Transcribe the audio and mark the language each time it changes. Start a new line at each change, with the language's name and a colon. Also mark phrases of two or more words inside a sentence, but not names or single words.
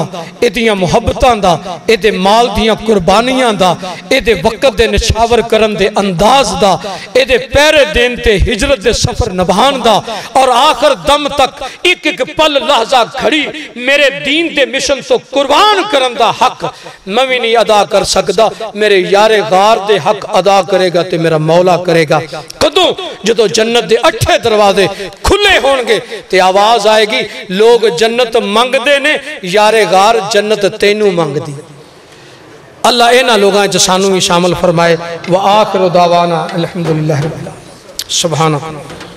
Punjabi: ایدیاں محبتاں دا، ایدے مال دیاں قربانیاں دا، ایدے وقت دے نچھاور کرن دے انداز دا، ایدے پہرے دین تے ہجرت دے سفر نبھان دا اور آخر دم تک ایک ایک پل لحظہ گھڑی میرے دین دے مشن تو قربان کرن دا حق میں بھی نہیں ادا کر سکدا، میرے یارِ غار دے حق ادا کریگا تے میرا مولا کریگا. کدوں جدوں جنت دے 8 دروازے کھلے ہونگے تے آواز آئیگی لوگ جنت منگدے نے، یارِ غار جنت تینوں منگدی. اللہ انہاں لوگاں چ سانوں بھی شامل فرمائے.
Arabic: وآخر دعوانا الحمد لله رب العالمين. سبحان الله.